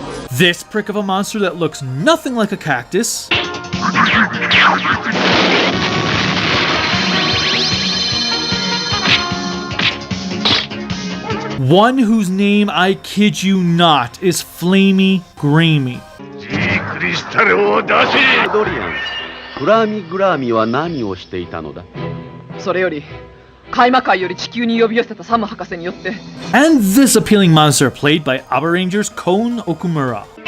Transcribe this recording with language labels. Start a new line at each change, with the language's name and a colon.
English: This prick of a monster that looks nothing like a cactus. One whose name, I kid you not, is Flamey Greamy.
Japanese: クリスタルを出せ。ドリアン、グラミグラミは何をしていたのだ。それより海魔界より地球に呼び寄せたサム博士によって。
English: And this appealing monster played by ABBA Rangers Kon Okumura.